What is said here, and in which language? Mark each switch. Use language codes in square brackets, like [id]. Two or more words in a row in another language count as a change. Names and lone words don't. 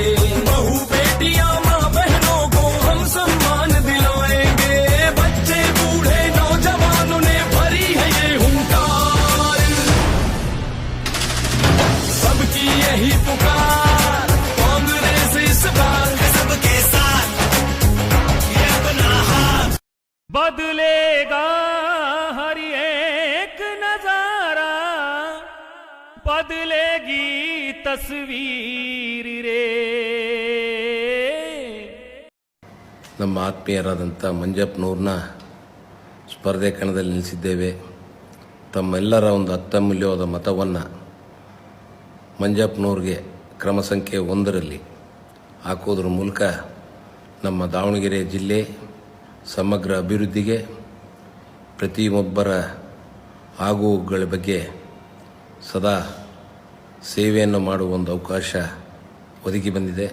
[hi] बहू बेटियां माँ बहनों को हम सम्मान दिलाएंगे, बच्चे बूढ़े नौजवानों ने भरी है ये हुंकार, सबकी यही पुकार, कांग्रेस इस बार है सबके साथ, ये अपना हाथ। बदलेगा हर एक नजारा, बदलेगी तस्वीर रे। [kn] ನಮ್ಮ ಆತ್ಮೀಯರಾದಂಥ ಮಂಜಪ್ಪನವ್ರನ್ನ ಸ್ಪರ್ಧೆ ಕಣದಲ್ಲಿ ನಿಲ್ಲಿಸಿದ್ದೇವೆ. ತಮ್ಮೆಲ್ಲರ ಒಂದು ಅತ್ಯಮೂಲ್ಯವಾದ ಮತವನ್ನು ಮಂಜಪ್ಪನವ್ರಿಗೆ ಕ್ರಮ ಸಂಖ್ಯೆ 1ರಲ್ಲಿ ಹಾಕೋದ್ರ ಮೂಲಕ ನಮ್ಮ ದಾವಣಗೆರೆ ಜಿಲ್ಲೆ ಸಮಗ್ರ ಅಭಿವೃದ್ಧಿಗೆ, ಪ್ರತಿಯೊಬ್ಬರ ಆಗುಗಳ ಬಗ್ಗೆ ಸದಾ ಸೇವೆಯನ್ನು ಮಾಡುವ ಒಂದು ಅವಕಾಶ ಒದಗಿ ಬಂದಿದೆ.